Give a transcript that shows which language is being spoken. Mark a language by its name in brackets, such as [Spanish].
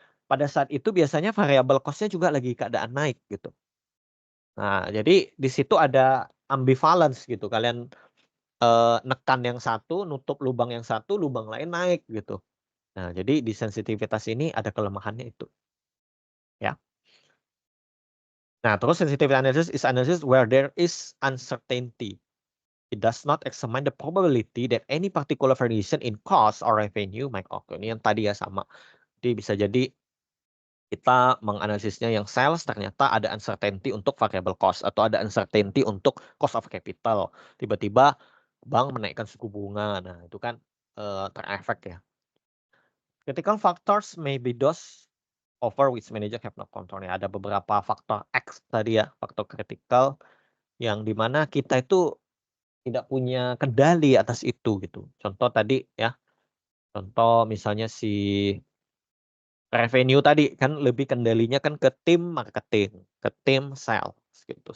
[Indonesian] Pada saat itu biasanya variable cost-nya juga lagi keadaan naik gitu. Nah, jadi di situ ada ambivalence gitu. Kalian nekan yang satu, nutup lubang yang satu, lubang lain naik gitu. Nah, jadi di sensitivitas ini ada kelemahannya itu. Ya. Nah, terus [English] sensitivity analysis is analysis where there is uncertainty. It does not examine the probability that any particular variation in cost or revenue might occur. [Indonesian] Ini yang tadi ya sama. Jadi bisa jadi kita menganalisisnya yang sales ternyata ada uncertainty untuk variable cost atau ada uncertainty untuk cost of capital. Tiba-tiba bank menaikkan suku bunga. Nah, itu kan terefek ya. [English] Critical factors may be those over which manager have no control. [Indonesian] Ya, ada beberapa faktor X tadi ya, faktor kritikal yang dimana kita itu tidak punya kendali atas itu gitu. Contoh tadi ya, contoh misalnya si revenue tadi kan lebih kendalinya kan ke tim marketing, ke tim sales gitu.